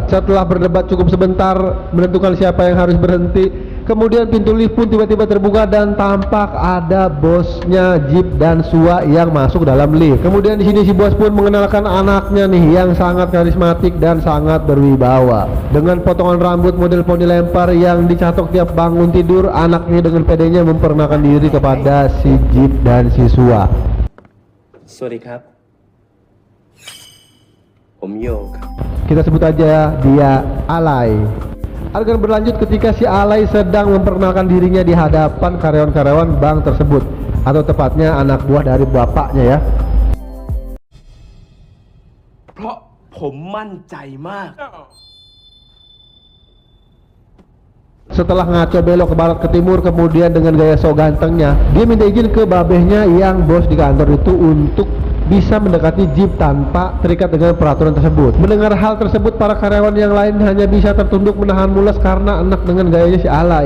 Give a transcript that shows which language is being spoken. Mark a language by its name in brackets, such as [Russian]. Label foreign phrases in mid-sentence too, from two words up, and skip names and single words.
[Indonesian] Setelah berdebat cukup sebentar menentukan siapa yang harus berhenti, kemudian pintu lift pun tiba-tiba terbuka dan tampak ada bosnya Jeep dan Sua yang masuk dalam lift. Kemudian di sini si bos pun mengenalkan anaknya nih yang sangat karismatik dan sangat berwibawa. Dengan potongan rambut model poni lempar yang dicatok tiap bangun tidur, anaknya dengan pedenya memperkenalkan diri kepada si Jeep dan si Sua. [Thai] สวัสดีครับ ผมโยครับ [Indonesian] Kita sebut aja dia Alay. Adegan berlanjut ketika si Alay sedang memperkenalkan dirinya di hadapan karyawan-karyawan bank tersebut, atau tepatnya anak buah dari bapaknya ya. [Thai] เพราะผมมั่นใจมาก [Indonesian] Setelah ngaco belok ke barat ke timur, kemudian dengan gaya sok gantengnya dia minta izin ke babehnya yang bos di kantor itu untuk bisa mendekati Jeep tanpa terikat dengan peraturan tersebut. Mendengar hal tersebut, para karyawan yang lain hanya bisa tertunduk menahan mules karena enak dengan gayanya si Alay.